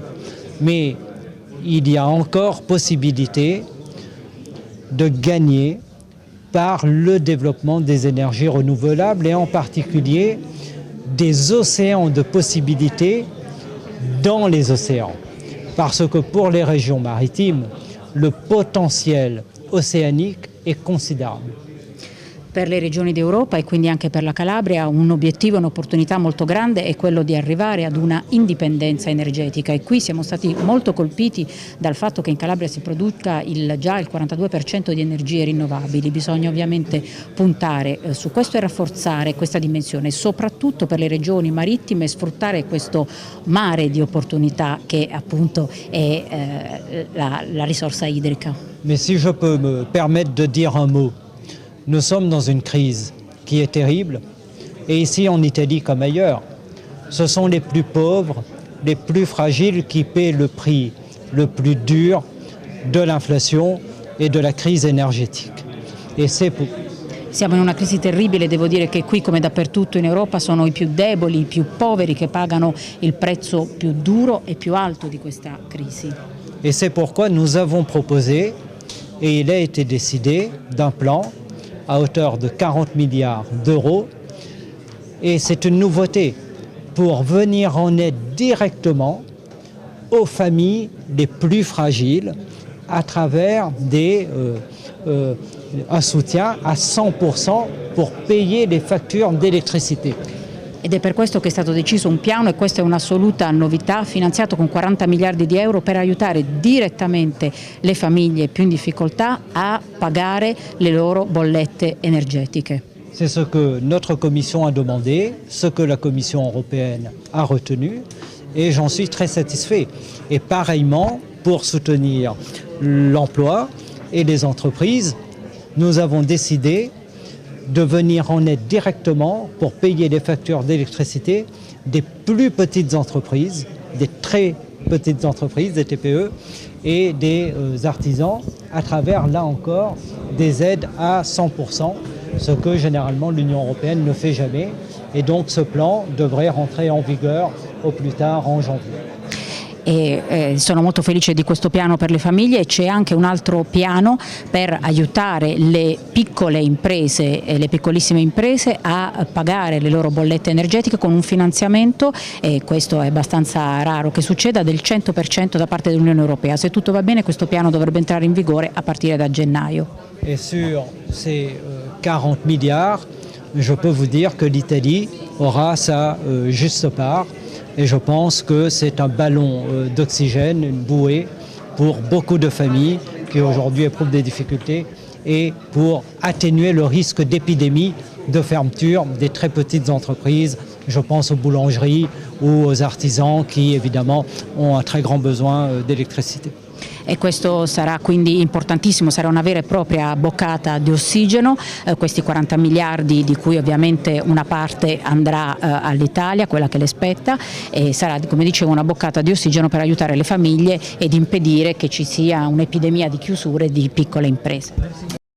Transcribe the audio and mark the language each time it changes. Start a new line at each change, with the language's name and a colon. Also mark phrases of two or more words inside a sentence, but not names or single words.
French: Mais il y a encore possibilité de gagner par le développement des énergies renouvelables et en particulier des océans de possibilités dans les océans. Parce que pour les régions maritimes, le potentiel océanique est considérable.
Italian: Per le regioni d'Europa e quindi anche per la Calabria un obiettivo e un'opportunità molto grande è quello di arrivare ad una indipendenza energetica e qui siamo stati molto colpiti dal fatto che in Calabria si produca già il 42% di energie rinnovabili. Bisogna ovviamente puntare su questo e rafforzare questa dimensione, soprattutto per le regioni marittime, sfruttare questo mare di opportunità che appunto è la risorsa idrica.
French: Mais si je peux me permettre de dire un mot, nous sommes dans une crise qui est terrible et ici en Italie comme ailleurs, ce sont les plus pauvres, les plus fragiles qui paient le prix le plus dur de l'inflation et de la crise énergétique. Et c'est pour...
Italian: Siamo in una crisi terribile, devo dire che qui come dappertutto in Europa sono i più deboli, i più poveri che pagano il prezzo più duro e più alto di questa crisi.
French: Et c'est pourquoi nous avons proposé, et il a été décidé, d'un plan à hauteur de 40 milliards d'euros. Et c'est une nouveauté pour venir en aide directement aux familles les plus fragiles à travers un soutien à 100% pour payer les factures d'électricité.
Italian: Ed è per questo che è stato deciso un piano, e questa è un'assoluta novità, finanziato con 40 miliardi di euro per aiutare direttamente le famiglie più in difficoltà a pagare le loro bollette energetiche.
French: C'est ce que notre commission a demandé, ce que la Commission européenne a retenu, et j'en suis très satisfait. Et pareillement, pour soutenir l'emploi et les entreprises, nous avons décidé de venir en aide directement pour payer les factures d'électricité des plus petites entreprises, des très petites entreprises, des TPE et des artisans à travers, là encore, des aides à 100%, ce que généralement l'Union européenne ne fait jamais. Et donc ce plan devrait rentrer en vigueur au plus tard en janvier.
Italian: e sono molto felice di questo piano per le famiglie. C'è anche un altro piano per aiutare le piccole imprese e le piccolissime imprese a pagare le loro bollette energetiche con un finanziamento, e questo è abbastanza raro che succeda, del 100% da parte dell'Unione Europea. Se tutto va bene questo piano dovrebbe entrare in vigore a partire da gennaio.
French: Et sur ces 40 milliards, je peux vous dire que l'Italie aura sa juste part, et je pense que c'est un ballon d'oxygène, une bouée pour beaucoup de familles qui aujourd'hui éprouvent des difficultés, et pour atténuer le risque d'épidémie, de fermeture des très petites entreprises. Je pense aux boulangeries ou aux artisans qui évidemment ont un très grand besoin d'électricité.
Italian: E questo sarà quindi importantissimo, sarà una vera e propria boccata di ossigeno, questi 40 miliardi di cui ovviamente una parte andrà all'Italia, quella che le spetta, e sarà, come dicevo, una boccata di ossigeno per aiutare le famiglie ed impedire che ci sia un'epidemia di chiusure di piccole imprese.